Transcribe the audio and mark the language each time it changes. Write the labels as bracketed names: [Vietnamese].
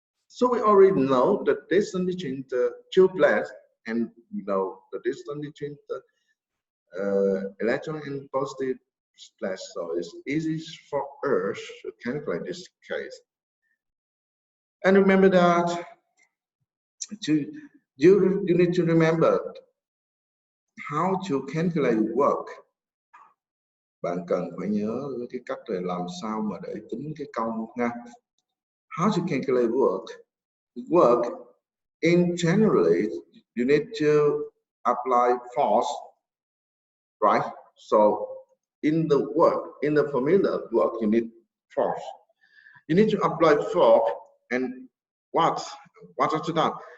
[English] So we already know the distance between the two plates, and you know the distance between the electron and positive plate. So it's easy for us to calculate this case. And remember that you need to remember how to calculate work. [Vietnamese] Bạn cần phải nhớ cái cách để làm sao mà để tính cái công nha. [English] How to calculate work? Work in generally you need to apply force, right? So in the formula work you need force. You need to apply force, and what after that?